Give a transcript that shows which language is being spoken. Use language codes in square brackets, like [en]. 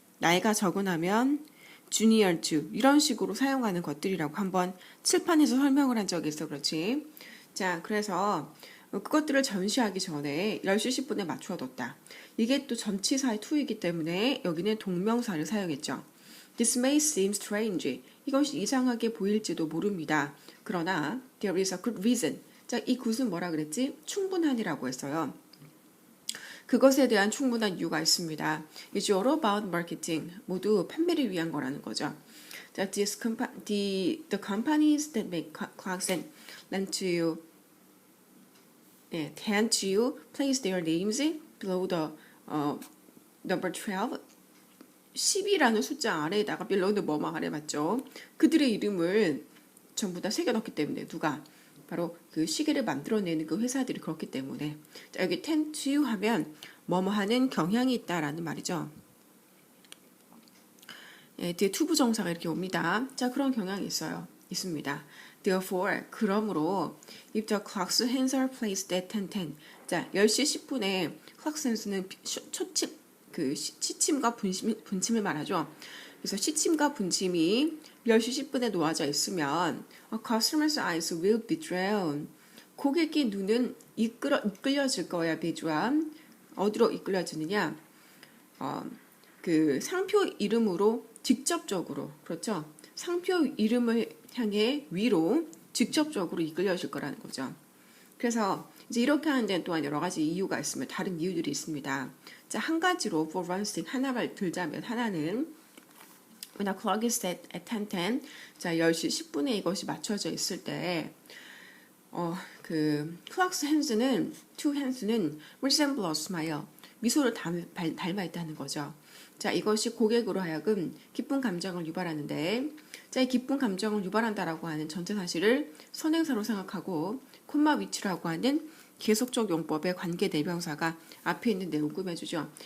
[ko] 나이가 적은 하면 junior to. 이런 식으로 사용하는 것들이라고 한번 칠판에서 설명을 한 적이 있어. 그렇지? 자, 그래서 그것들을 전시하기 전에 10시 10분에 맞춰뒀다. 이게 또 전치사의 to이기 때문에 여기는 동명사를 사용했죠. [en] This may seem strange. [ko] 이것이 이상하게 보일지도 모릅니다. 그러나 [en] there is a good reason. [ko] 자, 이 good은 뭐라 그랬지? 충분한이라고 했어요. 그것에 대한 충분한 이유가 있습니다. [en] It's all about marketing. [ko] 모두 판매를 위한 거라는 거죠. [en] 자, the companies that make clocks and tend to place their names below the number 12. [ko] 10이라는 숫자 아래에다가 below the 뭐뭐 아래 맞죠? 그들의 이름을 전부 다 새겨넣기 때문에 누가? 바로 그 시계를 만들어내는 그 회사들이 그렇기 때문에. 자, 여기 tend to 하면 뭐뭐 하는 경향이 있다라는 말이죠. 예, 뒤에 to 부정사가 이렇게 옵니다. 자, 그런 경향이 있습니다. [en] Therefore, [ko] 그러므로 [en] if the clock's hands are placed at 10:10. [ko] 자, 10시 10분에 clock's hands는 시침과 분침을 말하죠. 그래서 시침과 분침이 10시 10분에 놓아져 있으면 [en] a customer's eyes will be drawn. [ko] 고객의 눈은 이끌려질 거야. be drawn. 어디로 이끌려지느냐? 그 상표 이름으로 직접적으로, 그렇죠? 상표 이름을 향해 위로 직접적으로 이끌려질 거라는 거죠. 그래서 이제 이렇게 하는 데는 또한 여러 가지 이유가 있으면 다른 이유들이 있습니다. 자, 한 가지로 [en] for one thing [ko] 하나를 들자면 하나는 [en] when a clock is set at 10:10. [ko] 자, 10시 10분에 이것이 맞춰져 있을 때 그 clock's hands는 two hands는 [en] resemble a smile. [ko] 미소를 닮아 있다는 거죠. 자, 이것이 고객으로 하여금 기쁜 감정을 유발하는데, 자, 이 기쁜 감정을 유발한다라고 하는 전체 사실을 선행사로 생각하고 콤마 위치라고 하는 계속적 용법의 관계 대명사가 앞에 있는 내용 꾸며주죠.